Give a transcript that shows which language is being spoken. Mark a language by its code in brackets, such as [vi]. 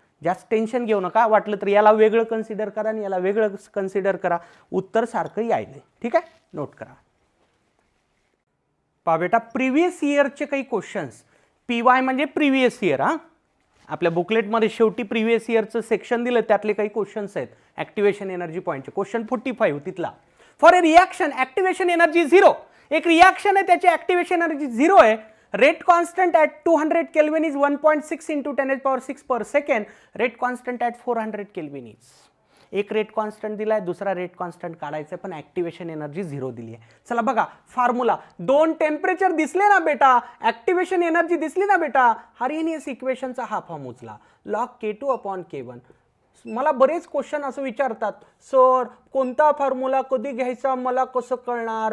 [mr] जास्त टेन्शन घेऊ नका. वाटलं तर याला वेगळं कन्सिडर करा आणि याला वेगळं कन्सिडर करा, उत्तर सारखं यायले. ठीक आहे, नोट करा. पहा बेटा प्रिव्हियस इयरचे काही क्वेश्चन्स. PY म्हणजे प्रिव्हियस इयर. हा आपल्या बुकलेटमध्ये शेवटी प्रिव्हियस इयरचं सेक्शन दिलं, त्यातले काही क्वेश्चन्स आहेत ॲक्टिवेशन एनर्जी पॉईंटचे. क्वेश्चन 45 तिथला. [en] For a reaction activation energy 0. [mr] एक रिॲक्शन आहे त्याची ॲक्टिवेशन एनर्जी 0 आहे. [en] Rate constant at 200 kelvin is 1.6 into 10⁶ per second. Rate constant at 400 kelvin is. [mr] एक रेट कॉन्स्टंट दिलाय, दुसरा रेट कॉन्स्टंट काढायचा, पण ॲक्टिवेशन एनर्जी 0 दिली आहे. चला बघा फॉर्म्युला. दोन टेम्परेचर दिसले ना बेटा, ॲक्टिवेशन एनर्जी दिसली ना बेटा, आर्हेनियस इक्वेशनचा हा फॉर्म उचला. Log K2/K1. मला बरेच क्वेश्चन असं विचारतात, सर कोणता फॉर्म्युला कधी घ्यायचा मला कसं कळणार?